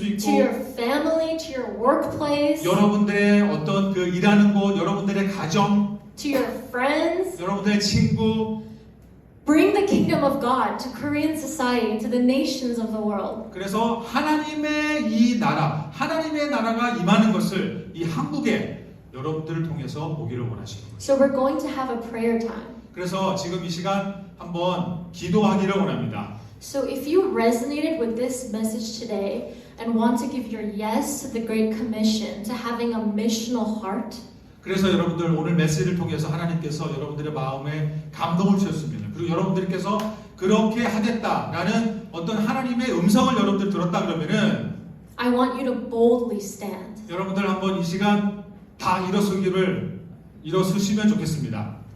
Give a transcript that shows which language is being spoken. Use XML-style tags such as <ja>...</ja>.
<en>to</en> <ko>있고</ko> <en>your family, to your workplace,</en> <ko>여러분들의 어떤 그 일하는 곳, 여러분들의 가정,</ko> <en>to your friends.</en> <ko>여러분들의 친구.</ko> <en>Bring the kingdom of God to Korean society, to the nations of the world.</en> <ko>그래서 하나님의 이 나라, 하나님의 나라가 임하는 것을 이 한국에 여러분들을 통해서 보기를 원하시는 거예요.</ko> <en>So we're going to have a prayer time.</en> <ko>그래서 지금 이 시간 한번 기도하기를 원합니다.</ko> <en>So if you resonated with this message today and want to give your yes to the Great Commission, to having a missional heart,</en> <ko>그래서 여러분들 오늘 메시지를 통해서 하나님께서 여러분들의 마음에 감동을 주셨습니다. 그리고 여러분들께서 그렇게 하겠다라는 어떤 하나님의 음성을 여러분들 들었다 그러면은</ko> <en>I want you to boldly stand.</en> <ko>여러분들 한번 이 시간 다 일어서시면 좋겠습니다.</ko>